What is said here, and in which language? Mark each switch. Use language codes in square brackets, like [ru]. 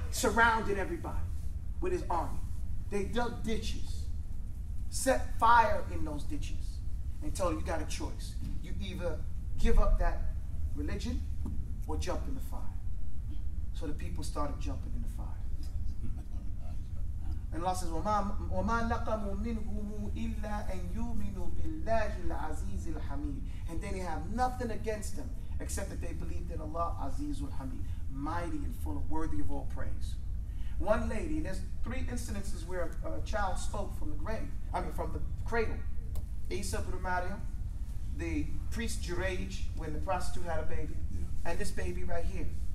[en] Surrounded everybody with his army. They dug ditches, set fire in those ditches, and told him, you got a choice. You either give up that religion or jump in the fire. So the people started jumping in the fire. [ar] And Allah says, وَمَا نَقَمُوا مِنْهُمُ إِلَّا أَنْ يُؤْمِنُوا بِاللَّهِ الْعَزِيزِ الْحَمِيدِ. [en] And then they have nothing against them except that they believed in Allah, Azizul Hamid, mighty and full of worthy of all praise. One lady, and there's 3 incidences where a child spoke from the grave, from the cradle. Isa ibn Maryam, the priest Jurej, when the prostitute had a baby, and this baby right here.